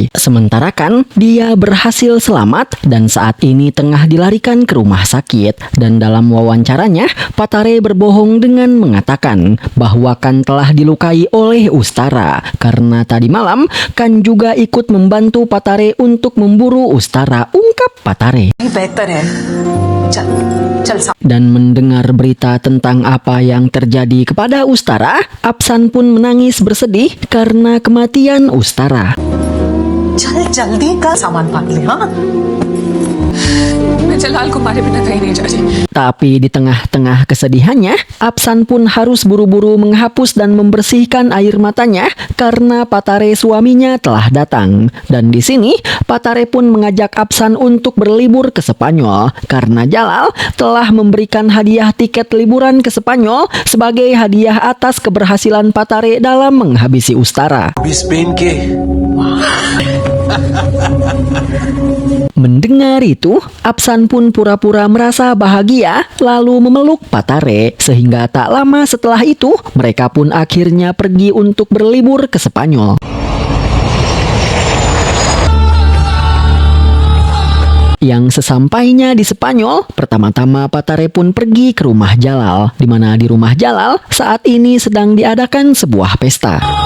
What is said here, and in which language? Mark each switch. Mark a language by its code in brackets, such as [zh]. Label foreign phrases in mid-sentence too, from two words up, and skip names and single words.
[id] Sementara kan, dia berhasil selamat dan saat ini tengah dilarikan ke rumah sakit. Dan dalam wawancaranya, Patare berbohong dengan mengatakan bahwa kan telah dilukai oleh Ustara karena tadi malam kan juga ikut membantu Patare untuk memburu Ustara, ungkap Patare. [hi] बेहतर है चल चल साहब [id] Dan mendengar berita tentang apa yang terjadi kepada Ustara, Apsan pun menangis bersedih karena kematian Ustara. [hi] चल जल्दी का सामान पाक ले हाँ मैं जलाल को मारे बिना कहीं नहीं जा रही [id] Tapi di tengah-tengah kesedihannya, Apsan pun harus buru-buru menghapus dan membersihkan air matanya karena Patare suaminya telah datang. Dan di sini, Patare pun mengajak Apsan untuk berlibur ke Spanyol karena Jalal telah memberikan hadiah tiket liburan ke Spanyol sebagai hadiah atas keberhasilan Patare dalam menghabisi Ustara. [hi] अभी स्पेन के [id] Mendengar itu, Apsan pun pura-pura merasa bahagia lalu memeluk Patare, sehingga tak lama setelah itu mereka pun akhirnya pergi untuk berlibur ke Spanyol. Yang sesampainya di Spanyol, pertama-tama Patare pun pergi ke rumah Jalal, di mana di rumah Jalal saat ini sedang diadakan sebuah pesta.